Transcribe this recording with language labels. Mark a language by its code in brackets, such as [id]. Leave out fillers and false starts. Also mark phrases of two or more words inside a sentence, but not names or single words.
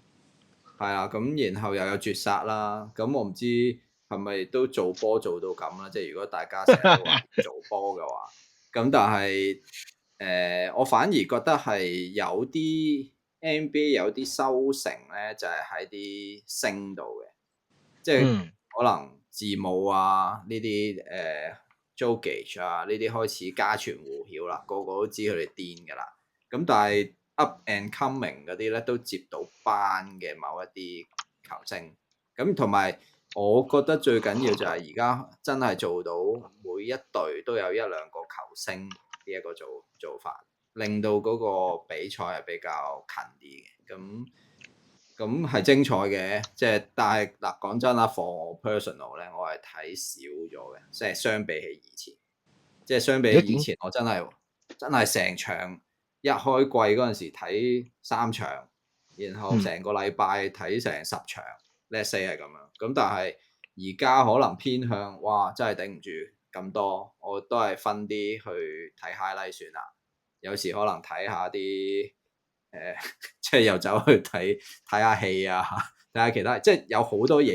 [yue] 係啊，咁然後又有絕殺啦。咁我唔知係咪都做波做到咁啦。即係如果大家成日都話做波嘅話，咁但係我反而覺得係有啲 NBA 有啲收成咧，就係喺啲星度嘅，即係可能字母啊呢啲Jokic 啊呢啲開始家傳戶曉啦，個個都知佢哋癲㗎啦。咁但係 [en] up and coming [yue] 嗰啲咧都接到班嘅某一啲球星，咁同埋我覺得最緊要就係而家真係做到每一隊都有一兩個球星呢一個做法，令到嗰個比賽係比較近啲嘅，咁係精彩嘅。即係但係嗱講真啦，for 我 personal 咧，我係睇少咗嘅，即係相比起以前，即係相比起以前，我真係成場一開季嗰陣時睇3場，然後成個禮拜睇成10場 ， [en] let's say [yue] 係咁樣。咁但係而家可能偏向，哇！真係頂唔住咁多，我都係分啲去睇 highlight 算啦。有時可能睇下啲即係又走去睇下戲啊，睇下其他，即係有好多嘢。